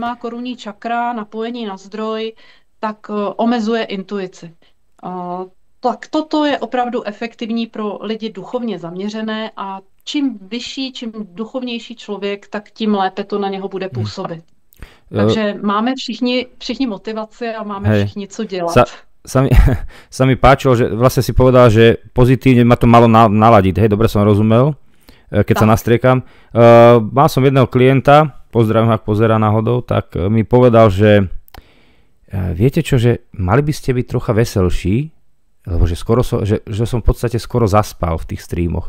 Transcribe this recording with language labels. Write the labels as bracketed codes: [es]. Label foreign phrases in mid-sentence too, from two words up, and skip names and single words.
[cs] korunní čakra, napojení na zdroj, tak omezuje intuici. Tak toto je opravdu efektivní pro lidi duchovně zaměřené a čím vyšší, čím duchovnější člověk, tak tím lépe to na něho bude působit. Takže máme všichni motivaci a máme všichni co dělat. [sk] Sa mi páčilo, že vlastne si povedal, že pozitívne ma to malo naladiť. Hej, dobre som rozumel, keď sa nastriekam. Mal som jedného klienta, pozdravím, ak pozerá náhodou, tak mi povedal, že viete čo, že mali by ste byť trocha veselší, lebo že som v podstate skoro zaspal v tých streamoch.